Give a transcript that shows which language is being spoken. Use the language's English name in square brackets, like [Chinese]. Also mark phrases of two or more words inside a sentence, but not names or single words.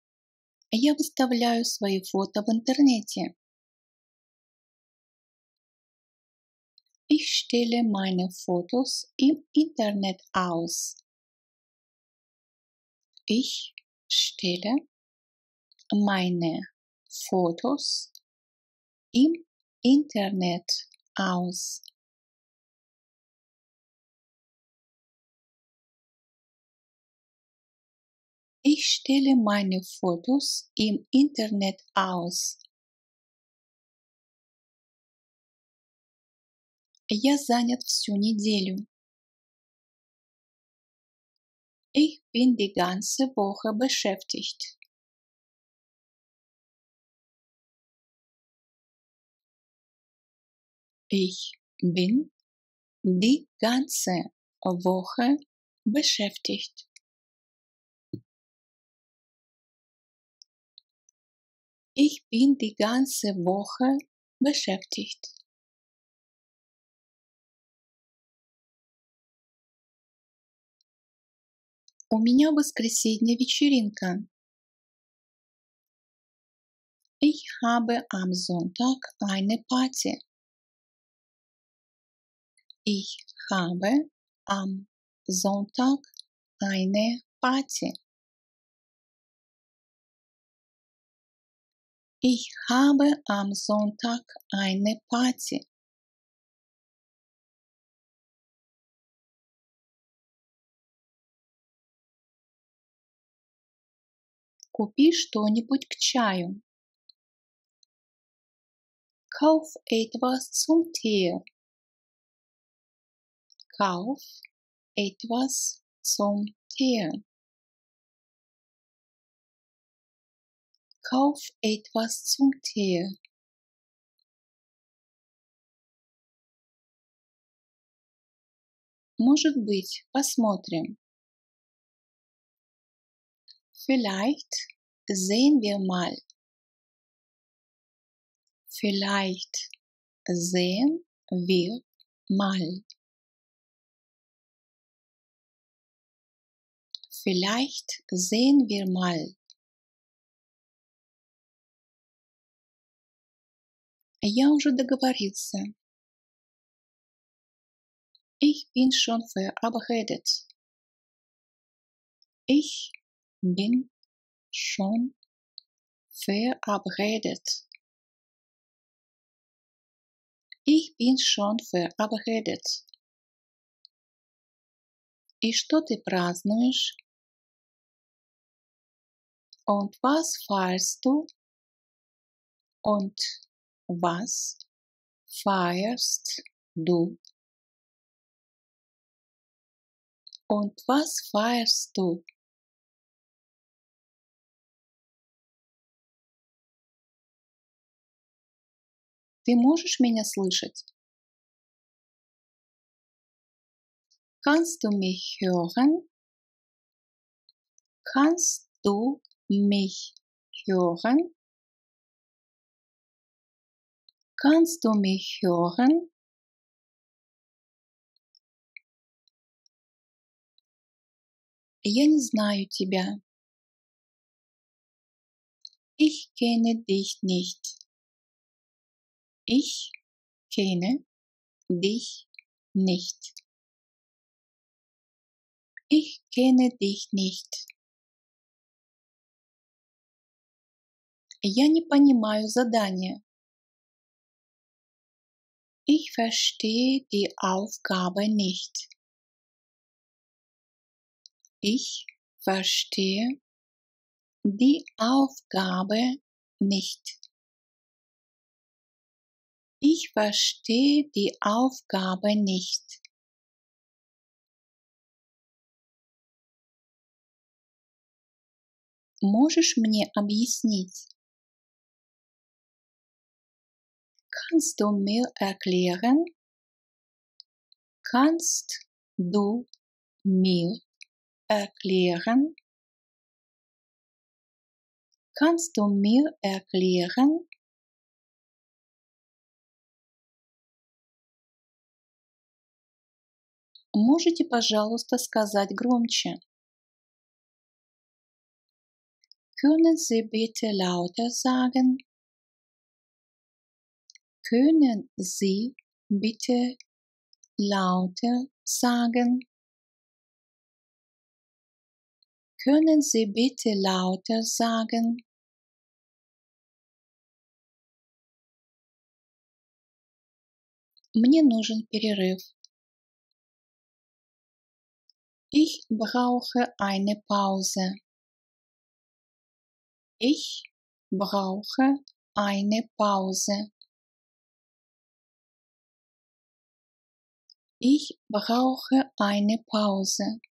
[Russian] Я выставляю свои фото в интернете. [German] Ich stelle meine Fotos im Internet aus. Ich stelle meine Fotos im Internet aus. Ich stelle meine Fotos im Internet aus. [Russian] Я занят всю неделю. [German] Ich bin die ganze Woche beschäftigt. Ich bin die ganze Woche beschäftigt. Ich bin die ganze Woche beschäftigt. [Russian] У меня в воскресенье вечеринка. [German] Ich habe am Sonntag eine Party. Ich habe am Sonntag eine Party. Ich habe am Sonntag eine Party. [Russian] Купи что-нибудь к чаю. [German] Kauf etwas zum Tee. Kauf etwas zum Tee. Kauf etwas zum Tee. [Russian] Может быть, посмотрим. [German] Vielleicht sehen wir mal. Vielleicht sehen wir mal. Vielleicht sehen wir mal. [Russian] Я уже договорился. [German] Ich bin schon verabredet. Ich bin schon verabredet. Ich bin schon verabredet. [Russian] И что ты празднуешь? [German] Und was feierst du? Und was feierst du? Und was feierst du? [Russian] Ты можешь меня слышать? [German] Kannst du mich hören? Kannst du mich hören? Kannst du mich hören? [Russian] Я не знаю тебя. [German] Ich kenne dich nicht. Ich kenne dich nicht. Ich kenne dich nicht. [Russian] Я не понимаю задания. [German] Ich verstehe die Aufgabe nicht. Ich verstehe die Aufgabe nicht. Ich verstehe die Aufgabe nicht. [Russian] Можешь мне объяснить? [German] Kannst du mir erklären? Kannst du mir erklären? Kannst du mir erklären? [Russian] Можете, пожалуйста, сказать громче? [German] Können Sie bitte lauter sagen? Können Sie bitte lauter sagen? Können Sie bitte lauter sagen? [Russian] Мне нужен перерыв. [German] Ich brauche eine Pause. Ich brauche eine Pause. Ich brauche eine Pause.